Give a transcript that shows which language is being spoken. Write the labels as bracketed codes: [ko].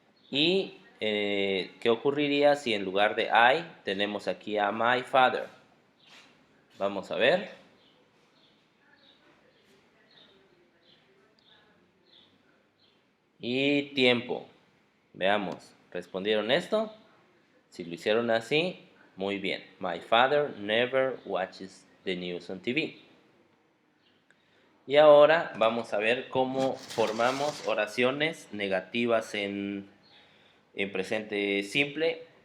[es] ¿Y qué ocurriría si en lugar de I tenemos aquí a [en] my father? [es] Vamos a ver. Y tiempo. Veamos, ¿respondieron esto? Si lo hicieron así, muy bien. [en] My father never watches the news on TV. [es] Y ahora vamos a ver cómo formamos oraciones negativas en presente simple.